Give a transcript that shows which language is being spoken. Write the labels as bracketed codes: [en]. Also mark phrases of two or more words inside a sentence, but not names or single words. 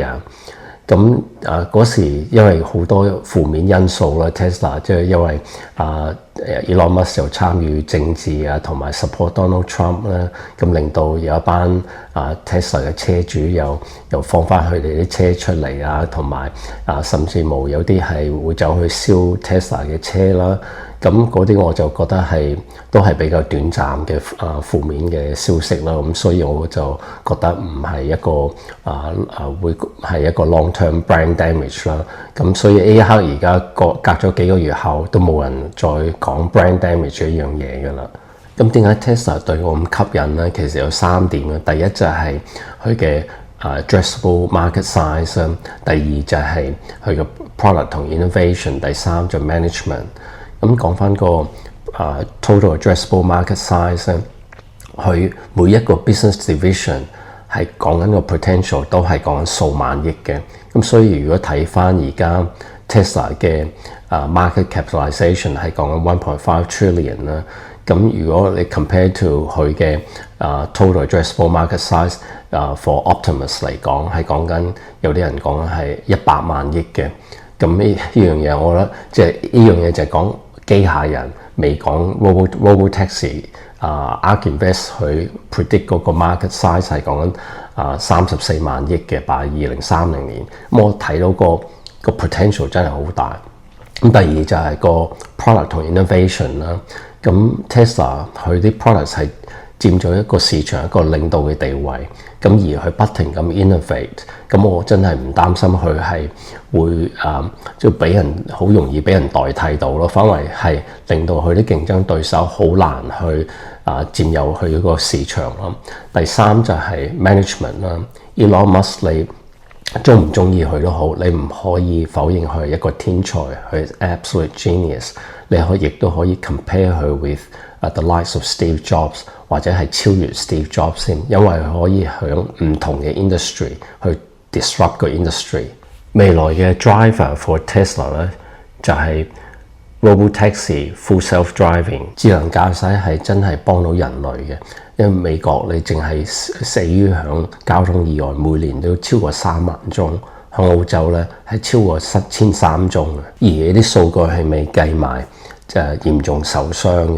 [yue] 咁嗰時因為好多負面因素啦 ，Tesla 即係因為Elon Musk 又參與政治同埋 support Donald Trump 啦，咁令到有一班Tesla 嘅車主又放翻佢哋啲車出嚟同埋甚至冇有啲係會走去燒 Tesla 嘅車啦。咁嗰啲我就覺得都係比較短暫嘅負面嘅消息啦，咁所以我就覺得唔係一個會係一個 [en] long term brand damage [yue] 啦。咁所以呢一刻而家隔咗幾個月後都冇人再講 [en] brand damage [yue] 呢樣嘢噶啦。咁點解 Tesla 對我咁吸引呢？其實有3點嘅。第一就係佢嘅 [en] addressable market size， [yue] 第二就係佢嘅 product 同 innovation， 第三就 management。咁講翻個 [en] total addressable market size [yue] 咧，佢每一個 [en] business division [yue] 係講緊個 potential 都係講緊數萬億嘅。咁所以如果睇翻而家 Tesla 嘅 [en] market capitalization [yue] 係講緊 1.5 trillion 啦。咁如果你 [en] compare to [yue] 佢嘅 [en] total addressable market size for Optimus [yue] 嚟講，係講緊有啲人講緊係100萬億嘅。咁呢樣嘢我覺得即係呢樣嘢就係講機械人，未講 robotaxi。ARK Invest 佢 predict 嗰個 [en] market size [yue] 係講緊34萬億嘅，by 2030年。咁我睇到個 potential 真係好大。咁第二就係個 product 同 innovation 啦。咁 Tesla 佢啲 products 係佔咗一個市場一個領導嘅地位，咁而佢不停咁 innovate， 咁我真係唔擔心佢係會即係俾人好容易俾人代替到咯，反為係令到佢啲競爭對手好難去佔有佢嗰個市場咯。第三就係 management 啦。Elon Musk 你中唔中意佢都好，你唔可以否認佢係一個天才，佢係 [en] absolute genius。 [yue] 你亦都可以 compare 佢 [en] with the likes of Steve Jobs， [yue] 或者係超越 Steve Jobs 先，因為佢可以響唔同嘅 industry 去 disrupt 個 industry。未來嘅 [en] driver for Tesla [yue] 咧就係 [en] robotaxi full self-driving， [yue] 智能駕駛係真係幫到人類嘅。因為美國你淨係死於響交通意外，每年都超過3萬宗。喺澳洲咧係超過73宗嘅，而呢啲數據係未計埋就係嚴重受傷嘅。